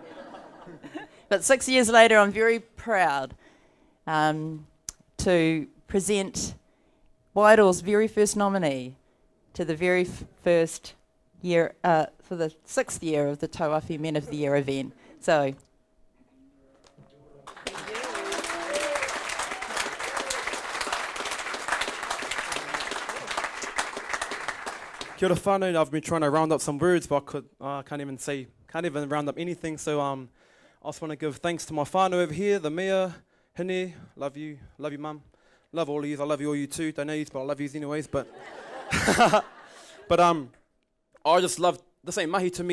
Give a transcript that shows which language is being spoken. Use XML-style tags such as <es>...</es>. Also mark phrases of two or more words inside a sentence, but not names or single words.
<en>But 6 years later, I'm very proud to present Wairoa's very first nominee to the very first year, for the 6th year of the Tairawhiti Men of the Year event. So,</en> <mi>kia ora whānau.</mi> <en>I've been trying to round up some words, but I can't even round up anything. So I just want to give thanks to my whānau over here, the mayor, Henare, love you mum. Love all of you, I love you all you too. Don't know you, but I love you anyways. But but I just love this ain't mahi to me.</en>